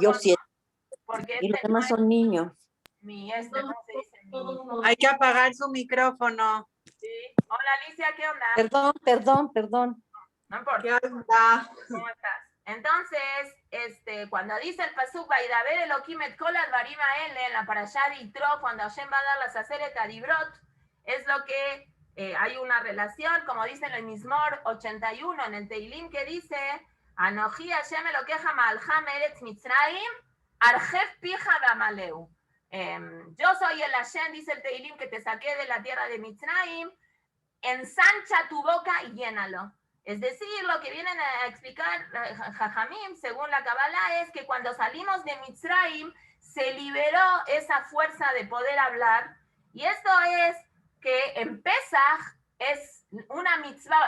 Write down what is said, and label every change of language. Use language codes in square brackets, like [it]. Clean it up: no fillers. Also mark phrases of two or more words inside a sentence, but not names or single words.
[es] Yo 7. porque Y los demás son niños. ¿cómo se dice? Hay que apagar su micrófono. Sí. Hola Alicia, ¿qué onda? Perdón. No importa. ¿Qué onda? ¿Cómo estás? Entonces, cuando dice el pasuk [he] וידבר אלהים את כל הדברים האלה, [es] en la parashá de Yitro, cuando Hashem va a dar las [he] עשרת הדברות, [es] es lo que hay una relación, como dice en el Mizmor 81, en el Teilim, que dice [he] אנכי השם אלהיך המעלך מארץ מצרים הרחב פיך ואמלאהו. [es] Yo soy el Hashem, dice el Teilim, que te saqué de la tierra de Mitzrayim, ensancha tu boca y llénalo. Es decir, lo que vienen a explicar Jajamim, según la Kabbalah, es que cuando salimos de Mitzrayim, se liberó esa fuerza de poder hablar, y esto es que en Pesaj es una mitzvah.